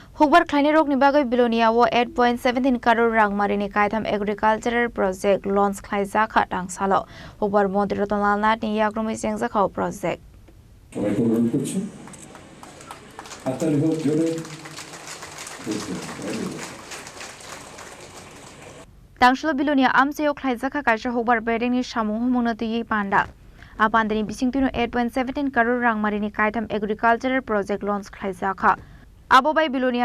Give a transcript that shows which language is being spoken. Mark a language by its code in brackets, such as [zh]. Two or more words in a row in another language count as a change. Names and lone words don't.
[trp] Hukbar Kleine Rok ni bagai Bilonia wo 8.17 crore rang marini kaitham [en] agricultural project launch [trp] khlaisa kha tangsalo Hukbar Mantri Ratanlal Nath ni yakrumi sengjakhaw project [bn] সবাইকে অনুরোধ করছি হাততালি হোক জোরে [trp] Tangsalo Bilonia amseo khlaisakha kaisa Hukbar beding ni samung humunati panda apandani bisingtino 8.17 crore rang marini kaitham [en] agricultural project launch [trp] khlaisakha Abobai Bilonia